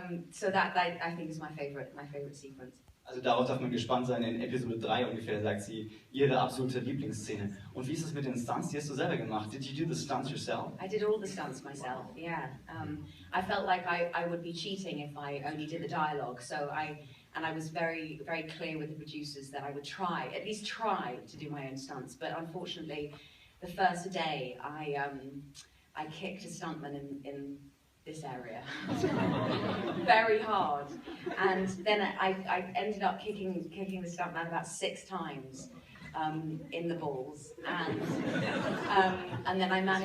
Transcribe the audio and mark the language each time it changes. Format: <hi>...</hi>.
<en>So that I think is my favorite sequence.</en> <de>Also darauf darf man gespannt sein, in Episode 3 ungefähr sagt sie ihre absolute Lieblingsszene. Und wie ist es mit den Stunts? Die hast du selber gemacht.</de> <en>Did you do the stunts yourself? I did all the stunts myself, yeah. I felt like I would be cheating if I only did the dialogue, so I was very, very clear with the producers that I would at least try to do my own stunts, but unfortunately, the first day I kicked a stuntman in this area very hard, and then I ended up kicking the stuntman about 6 times in the balls, and then I managed.</en>